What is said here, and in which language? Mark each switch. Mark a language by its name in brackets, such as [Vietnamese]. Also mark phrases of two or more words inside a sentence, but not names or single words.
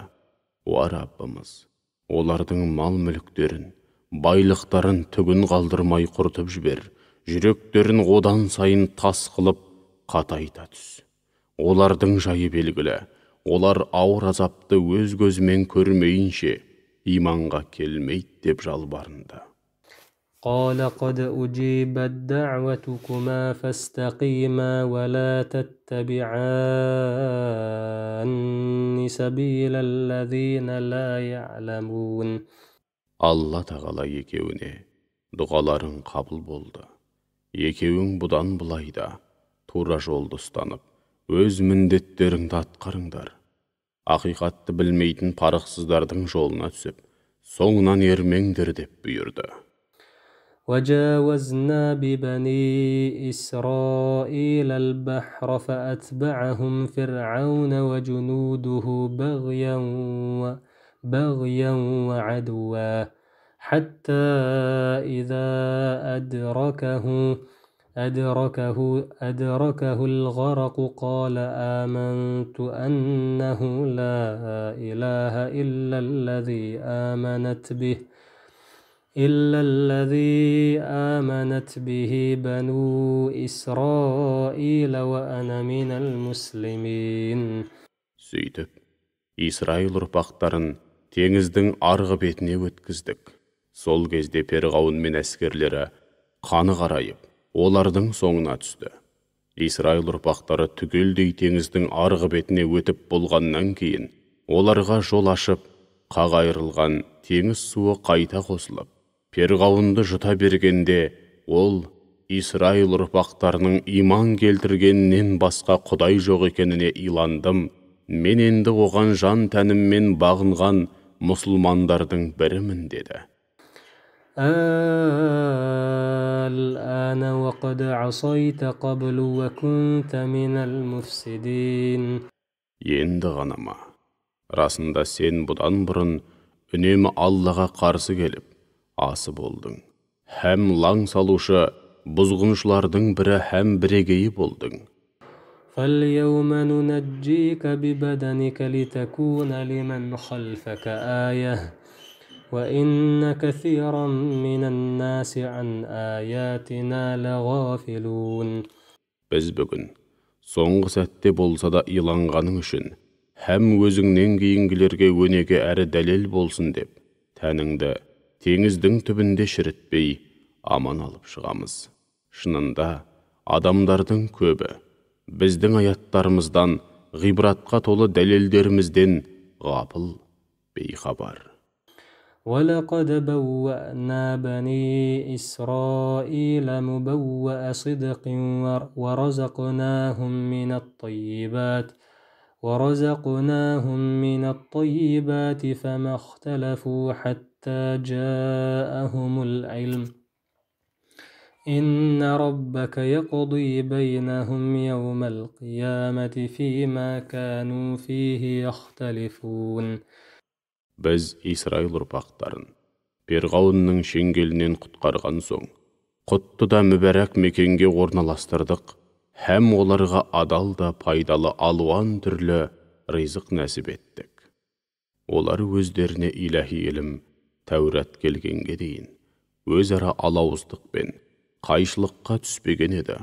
[Kazakh] Уа Раббымыз, олардың мал мүліктерін, байлықтарын түгін қалдырмай құртып жібер, жүректерін одан сайын тас қылып қатайта түс. Олардың жайы белгілі, олар ауыр азапты өз көзімен көрмейінше иманға келмейді деп жалбарынды. [Arabic] قال قد أجيبت دعوتكما فاستقيما ولا تتبعان سبيل الذين لا يعلمون. [Kazakh] Алла тағала екеуіне дұғаларың қабыл болды. Екеуің бұдан бұлайда тура жолды ұстанып, өз міндеттеріңді атқарыңдар. Ақиқатты білмейтін парықсыздардың жолына түсіп, соңынан ермеңдер деп бұйырды. [Arabic] وجاوزنا ببني إسرائيل البحر فأتبعهم فرعون وجنوده بغيا وعدوا حتى إذا أدركه الغرق قال آمنت أنه لا إله إلا الذي آمنت به بنو إسرائيل وأنا من المسلمين. [Kazakh] Сөйтіп, Исраил ұрпақтарын теңіздің арғы бетіне өткіздік. Сол кезде перғауын мен әскерлері қаны қарайып, олардың соңына түсті. Исраил ұрпақтары түгелдей теңіздің арғы бетіне өтіп болғаннан кейін, оларға жол ашып, қағайырылған теңіз суы қайта қосылып, перғауынды жұта бергенде, ол Исраил ұрпақтарының иман келтіргеннен басқа құдай жоқ екеніне иландым. Мен енді оған жан тәніммен бағынған мұсылмандардың бірімін деді. [Arabic] الآن وقد عصيت قبل وكنت من المفسدين. [Kazakh] Енді ғана ма? Расында сен бұдан бұрын үнемі Аллаға қарсы келіп, асы болдың. Һәм лаң салушы, бұзғыншылардың бірі һәм бірегейі болдың. [Arabic] فاليوم ننجيك ببدنك لتكون لمن خلفك آية وإن كثيرا من الناس عن آياتنا لغافلون. [Kazakh] Biz бүгін, соңғы сәтте болса да иланғаның үшін, һәм өзіңнен кейінгілерге өнеге әрі дәлел болсын деп, тәніңді теңіздің түбінде шірітпей, аман алып шығамыз. Шынында, адамдардың көбі, біздің аяттарымыздан, ғибратқа толы дәлелдерімізден ғапыл, бейхабар. [Arabic] ولقد بوأنا بني إسرائيل مبوأ صدق ورزقناهم من الطيبات فما اختلفوا حتى جاءهم العلم إن ربك يقضي بينهم يوم القيامة فيما كانوا فيه يختلفون. [Kazakh] Біз Исраил ұрпақтарын Перғауынның шеңгелінен құтқарған соң, құтты да мүбәрәк мекенге орналастырдық, һәм оларға адал да пайдалы алуан түрлі ризық нәсіп еттік. Олар өздеріне иләһи ілім, Тәурат келгенге дейін, өзара алауыздықпен, қайшылыққа түспеген еді.